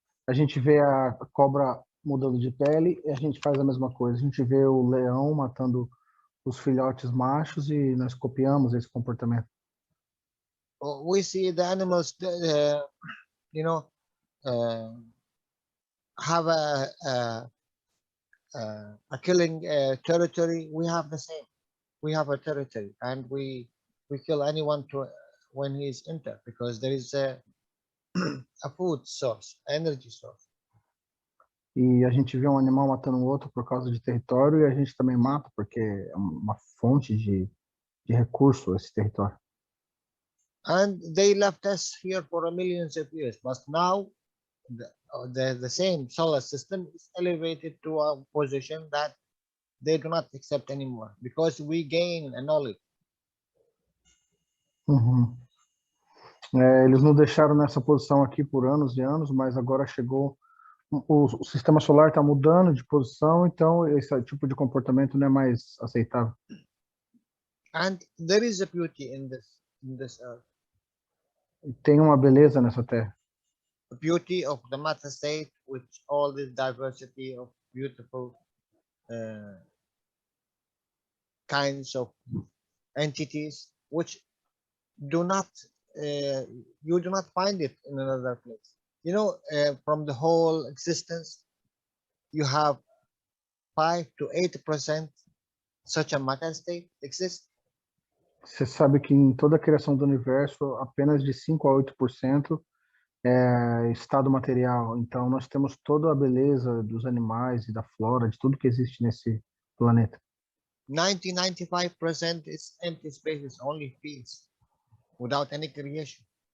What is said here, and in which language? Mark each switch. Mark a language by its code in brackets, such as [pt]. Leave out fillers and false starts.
[pt] A gente vê a cobra mudando de pele e a gente faz a mesma coisa. A gente vê o leão matando os filhotes machos e nós copiamos esse comportamento. [en] We see the animals, you know, have a killing territory. We have the same. We have a territory, and we kill anyone when he is entered, because there is a food source, energy source. [pt] E a gente vê um animal matando um outro por causa de território e a gente também mata porque é uma fonte de recurso esse território. [en] And they left us here for millions of years, but now the same solar system is elevated to a position that they do not accept anymore, because we gain a knowledge. Uhum. [pt] Eles nos deixaram nessa posição aqui por anos e anos, mas agora chegou o sistema solar está mudando de posição, então esse tipo de comportamento não é mais aceitável. [en] And there is a beauty in this earth. [pt] E tem uma beleza nessa terra. [en] The beauty of the matter state, with all this diversity of beautiful kinds of entities, which do not you do not find it in another place. You know, from the whole existence, you have 5 to 8% such a matter state exists. [pt] Você sabe que em toda a criação do universo, apenas de 5 a 8% é estado material. Então, nós temos toda a beleza dos animais e da flora, de tudo que existe nesse planeta. [en] 95% is empty spaces, only fields, without any creation.